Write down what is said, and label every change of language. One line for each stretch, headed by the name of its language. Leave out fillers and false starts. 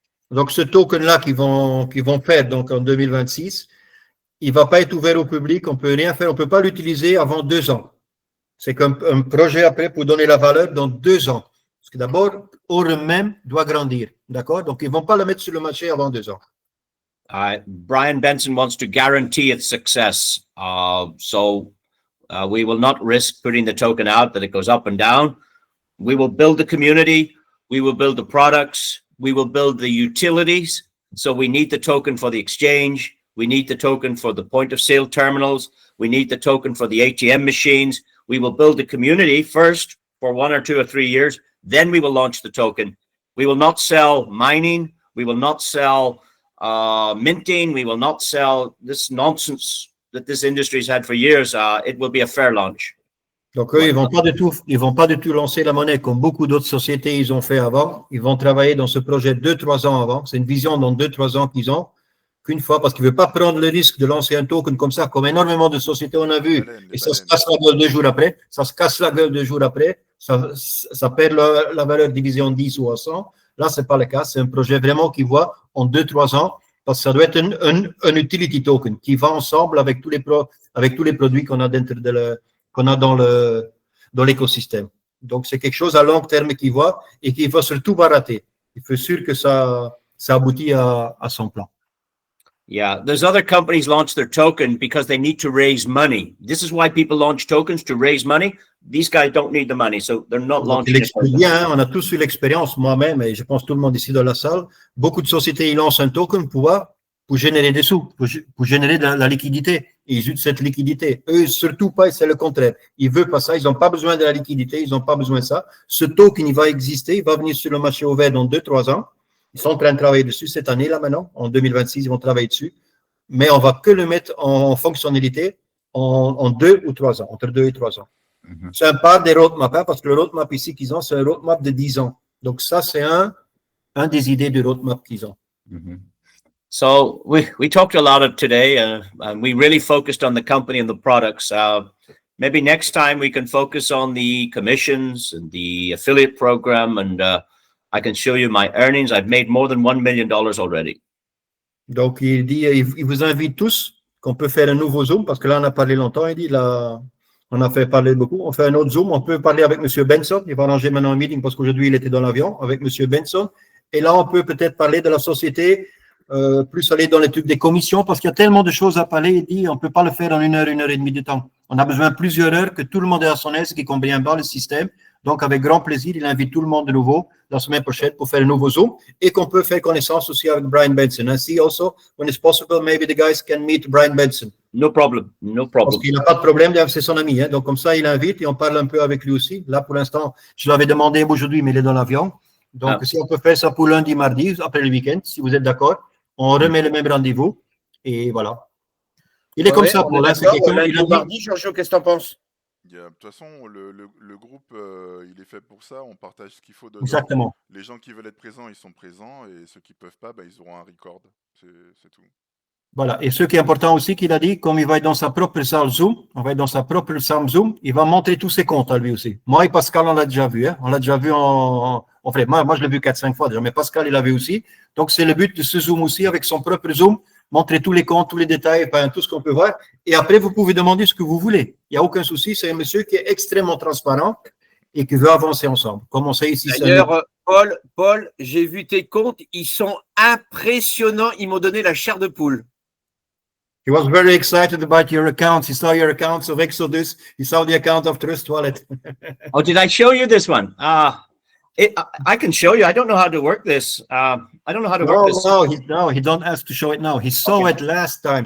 French: Donc, ce token-là qu'ils vont faire donc en 2026, il ne va pas être ouvert au public. On peut rien faire. On peut pas l'utiliser avant 2 ans. C'est comme un projet après pour donner la valeur dans 2 ans. Parce que d'abord, Aurum même doit grandir. D'accord? Donc, ils vont pas le mettre sur le marché avant 2 ans.
English: Brian Benson wants to guarantee its success. We will not risk putting the token out that it goes up and down. We will build the community. We will build the products. We will build the utilities. So we need the token for the exchange. We need the token for the point of sale terminals. We need the token for the ATM machines. We will build the community first for 1 or 2 or 3 years. Then we will launch the token. We will not sell mining. We will not sell minting. We will not sell this nonsense that this industry has had for years. It will be a fair launch.
French: Donc, eux, ils vont pas du tout lancer la monnaie comme beaucoup d'autres sociétés ils ont fait avant. Ils vont travailler dans ce projet 2-3 ans avant. C'est une vision dans 2-3 ans qu'ils ont. Qu'une fois, parce qu'ils ne veulent pas prendre le risque de lancer un token comme ça, comme énormément de sociétés on a vu. Et ça se casse la gueule 2 jours après. Ça se casse la gueule 2 jours après. Ça perd la valeur divisée en 10 ou en 100. Là, c'est pas le cas. C'est un projet vraiment qui voit en 2-3 ans. Parce que ça doit être un utility token qui va ensemble avec tous les produits qu'on a qu'on a dans l'écosystème. Donc, c'est quelque chose à long terme qui voit et qui va surtout pas rater. Il faut sûr que ça aboutit à son plan.
English: Yeah, there's other companies launch their token because they need to raise money. This is why people launch tokens, to raise money. These guys don't need the money, so they're not launching it.
French: Bien, on a tous eu l'expérience, moi-même, et je pense tout le monde ici dans la salle. Beaucoup de sociétés, ils lancent un token pour générer des sous, pour générer de la liquidité. Et ils utilisent cette liquidité. Eux, surtout pas, c'est le contraire. Ils veulent pas ça, ils n'ont pas besoin de la liquidité, ils n'ont pas besoin de ça. Ce token, il va exister, il va venir sur le marché ouvert dans 2-3 ans. Ils sont en train de travailler dessus cette année, là, maintenant. En 2026, ils vont travailler dessus. Mais on va que le mettre en fonctionnalité en 2 ou 3 ans, entre 2 et 3 ans. Mhm. C'est un part des roadmaps, hein, parce que le roadmap ici qu'ils ont, c'est un roadmap de 10 ans. Donc ça, c'est un des idées du roadmap qu'ils ont. Mhm.
English: So we talked a lot today, and we really focused on the company and the products. Maybe next time we can focus on the commissions and the affiliate program, and I can show you my earnings. I've made more than $1 million already.
French: Donc il dit, il vous invite tous qu'on peut faire un nouveau Zoom, parce que là, on a parlé longtemps, il dit, là, on a fait parler beaucoup. On fait un autre Zoom, on peut parler avec M. Benson. Il va arranger maintenant un meeting parce qu'aujourd'hui, il était dans l'avion avec M. Benson. Et là, on peut peut-être parler de la société, plus aller dans les trucs des commissions, parce qu'il y a tellement de choses à parler. Il dit, on ne peut pas le faire en 1 heure, 1 heure et demie de temps. On a besoin de plusieurs heures, que tout le monde est à son aise, qui comprenne bien le système. Donc, avec grand plaisir, il invite tout le monde de nouveau la semaine prochaine pour faire un nouveau Zoom et qu'on peut faire connaissance aussi avec Brian Benson.
English: Ainsi, also, when it's possible, maybe the guys can meet Brian Benson. No problem, no problem.
French: Parce qu'il n'a pas de problème, c'est son ami. Hein. Donc, comme ça, il invite et on parle un peu avec lui aussi. Là, pour l'instant, je l'avais demandé aujourd'hui, mais il est dans l'avion. Donc, si on peut faire ça pour lundi, mardi, après le week-end, si vous êtes d'accord, on remet le même rendez-vous. Et voilà. Il est comme ça pour là. Lundi ou mardi, Giorgio, qu'est-ce que tu en penses? De toute façon, le groupe, il est fait pour ça. On partage ce qu'il faut dedans. Exactement. Les gens qui veulent être présents, ils sont présents. Et ceux qui ne peuvent pas, ils auront un record. C'est tout. Voilà. Et ce qui est important aussi, qu'il a dit, comme il va être dans sa propre salle Zoom, on va être dans sa propre salle Zoom, il va montrer tous ses comptes à lui aussi. Moi et Pascal, on l'a déjà vu. Hein. On l'a déjà vu en fait, moi, je l'ai vu 4-5 fois déjà, mais Pascal, il l'a vu aussi. Donc, c'est le but de ce Zoom aussi, avec son propre Zoom, montrer tous les comptes, tous les détails, tout ce qu'on peut voir. Et après, vous pouvez demander ce que vous voulez. Il n'y a aucun souci. C'est un monsieur qui est extrêmement transparent et qui veut avancer ensemble. Comme on sait ici. D'ailleurs, Paul, j'ai vu tes comptes. Ils sont impressionnants. Ils m'ont donné la chair de poule.
English: He was very excited about your accounts. He saw your accounts of Exodus. He saw the account of Trust Wallet. Oh, did I show you this one? I can show you. I don't know how to work this. I don't know how to work this. No, he don't ask to show it now. He saw it last time.